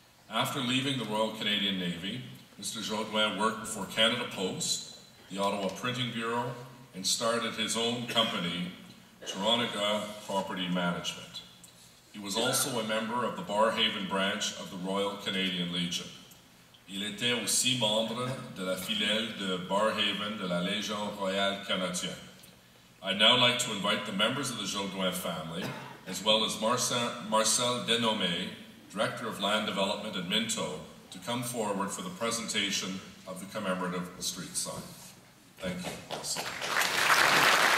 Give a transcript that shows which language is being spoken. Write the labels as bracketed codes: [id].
[en] After leaving the Royal Canadian Navy, Mr. Jaudoin worked for Canada Post, the Ottawa Printing Bureau, and started his own company, Toronto Property Management. He was also a member of the Barrhaven branch of the Royal Canadian Legion. [fr] Il était aussi membre de la filiale de Barrhaven de la Légion Royale Canadienne. [en] I'd now like to invite the members of the Jaudoin family, as well as Marcel Denomé, Director of Land Development at Minto, to come forward for the presentation of the commemorative street sign. Thank you.